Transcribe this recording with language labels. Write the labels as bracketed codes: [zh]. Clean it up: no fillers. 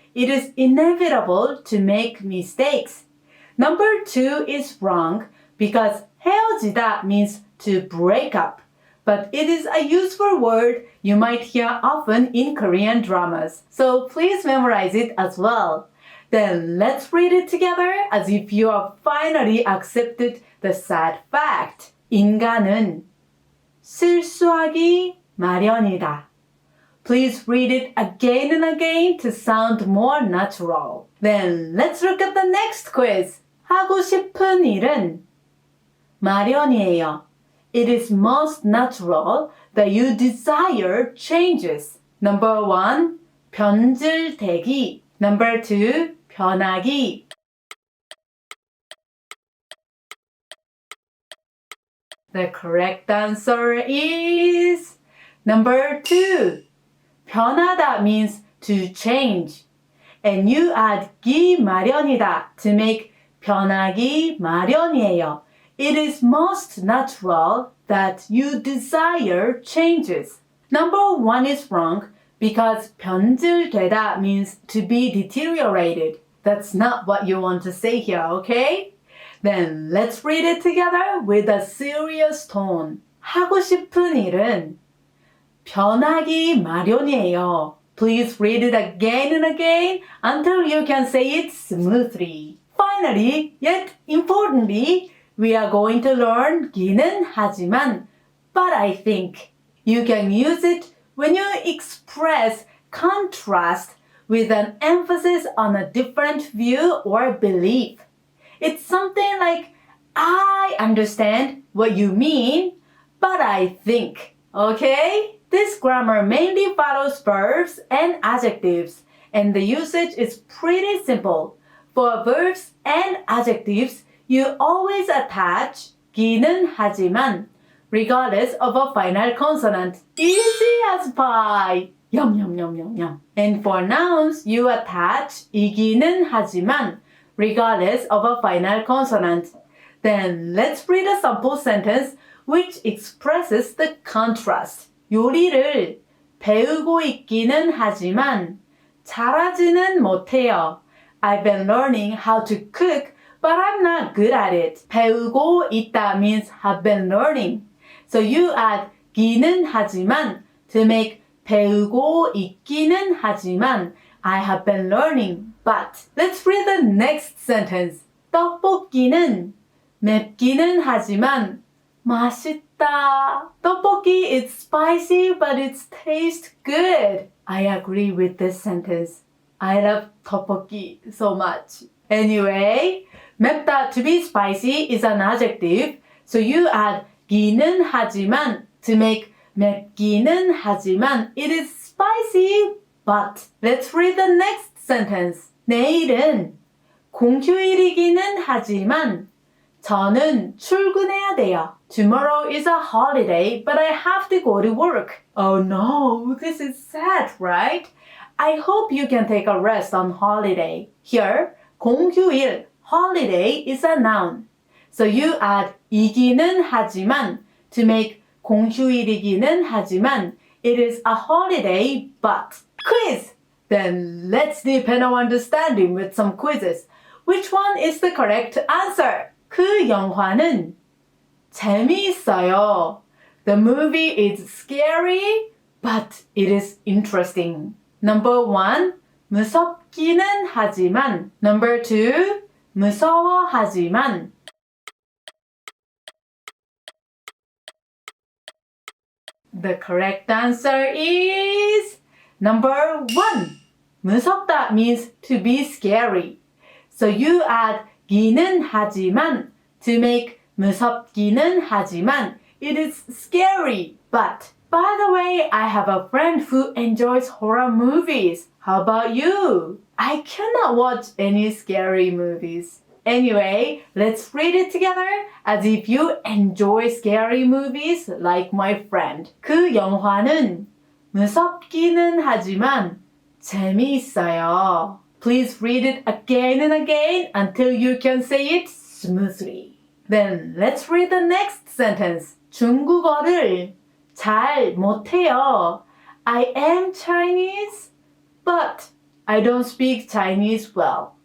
[en] It is inevitable to make mistakes. Number 2 is wrong because 헤어지다 means to break up. But it is a useful word you might hear often in Korean dramas. So please memorize it as well. Then let's read it together as if you have finally accepted the sad fact. [ko] 인간은 실수하기 마련이다. [en] Please read it again and again to sound more natural. Then let's look at the next quiz. [ko] 하고 싶은 일은 마련이에요. [en] It is most natural that you desire changes. Number 1, 변질되기. Number 2, 변하기. The correct answer is number 2. 변하다 means to change. And you add [ko] 기 마련이다 [en] to make [ko] 변하기 마련이에요. [en] It is most natural that you desire changes. Number 1 is wrong because 변질되다 means to be deteriorated. That's not what you want to say here, okay? Then let's read it together with a serious tone. [ko] 하고 싶은 일은 변하기 마련이에요. [en] Please read it again and again until you can say it smoothly. Finally, yet importantly, we are going to learn [ko] 기는 하지만, [en] but I think you can use it when you express contrast with an emphasis on a different view or belief. It's something like, I understand what you mean, but I think, okay? This grammar mainly follows verbs and adjectives, and the usage is pretty simple. For verbs and adjectives, you always attach [ko] 기는 하지만, [en] regardless of a final consonant. Easy as pie! Yum, yum, yum, yum, yum. And for nouns, you attach [ko] 이기는 하지만, [en] regardless of a final consonant. Then let's read a sample sentence which expresses the contrast. [ko] 요리를 배우고 있기는 하지만 잘하지는 못해요. [en] I've been learning how to cook, but I'm not good at it. [ko] 배우고 있다 [en] means have been learning. So you add [ko] 기는 하지만 [en] to make [ko] 배우고 있기는 하지만 [en] I have been learning, but let's read the next sentence. [ko] 떡볶이는 맵기는 하지만 맛있다. [en] 떡볶이 is spicy, but it tastes good. I agree with this sentence. I love 떡볶이 so much. Anyway, 맵다 to be spicy is an adjective, so you add [ko] 기는 하지만 [en] to make [ko] 맵기는 하지만 [en] it is spicy. But let's read the next sentence. [ko] 내일은 공휴일이기는 하지만 저는 출근해야 돼요. [en] Tomorrow is a holiday, but I have to go to work. Oh no, this is sad, right? I hope you can take a rest on holiday. Here, 공휴일, holiday is a noun. So you add [ko] 이기는 하지만 [en] to make [ko] 공휴일이기는 하지만 [en] it is a holiday, but quiz! Then let's deepen our understanding with some quizzes. Which one is the correct answer? [ko] 그 영화는 재미있어요. [en] The movie is scary, but it is interesting. Number 1, [ko] 무섭기는 하지만. [en] Number 2, 무서워하지만. The correct answer is number 1. 무섭다 means to be scary. So you add [ko] 기는 하지만 [en] to make [ko] 무섭기는 하지만 [en] it is scary. But by the way, I have a friend who enjoys horror movies. How about you? I cannot watch any scary movies. Anyway, let's read it together as if you enjoy scary movies like my friend. [ko] 그 영화는 무섭기는 하지만 재미있어요. [en] Please read it again and again until you can say it smoothly. Then let's read the next sentence. [ko] 중국어를 잘 못해요. [en] I am Chinese, but I don't speak Chinese well.